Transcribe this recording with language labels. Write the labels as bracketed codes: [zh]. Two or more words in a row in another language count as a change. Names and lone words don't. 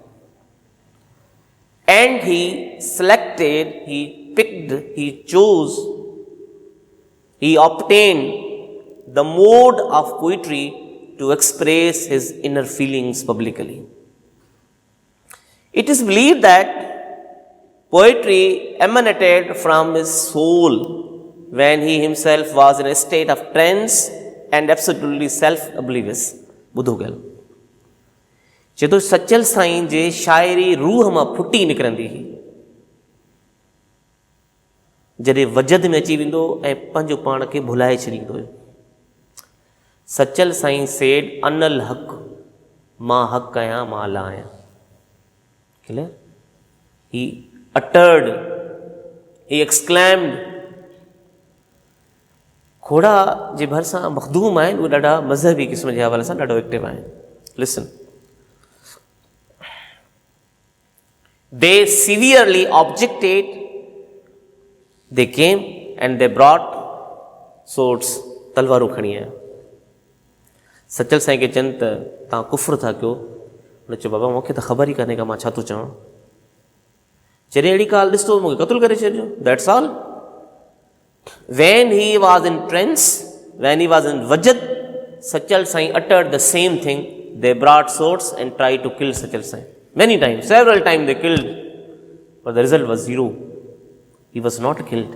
[en] And he selected, he picked, he chose, he obtained the mode of poetry to express his inner feelings publicly. It is believed that poetry emanated from his soul when he himself was in a state of trance and absolutely self-oblivious. [sd] ॿुधो ॻाल्हि. चए थो सचल साईं जे शाइरी रूह मां फुटी निकिरंदी हुई. जॾहिं वजद में अची वेंदो ऐं पंहिंजो पाण खे भुलाए छॾींदो हुयो. सचल साईं सेड [ar] أنا الحق, [sd] मां हक़ आहियां, मां अल्लाह आहियां. [en] Clear? He uttered, he exclaimed. [sd] खोड़ा जे भरिसां मखदूम आहिनि, उहे ॾाढा मज़हबी क़िस्म जे हवाले सां ॾाढो एक्टिव आहिनि. [en] Listen. They severely objected. They came and they brought swords, [sd] तलवारूं खणी आया. सचल साईं खे चवनि त तव्हां कुफ्र था कयो. उन चयो बाबा मूंखे त ख़बर ई कान्हे का मां छा थो चवां. जॾहिं अहिड़ी ॻाल्हि ॾिसतो मूंखे क़तलु करे छॾियो, [en] that's all. When he was in trance, when he was in Vajad, Sachal Sai uttered the same thing. They brought swords and tried to kill Sachal Sai. Many times, several times they killed, but the result was zero. He was not killed.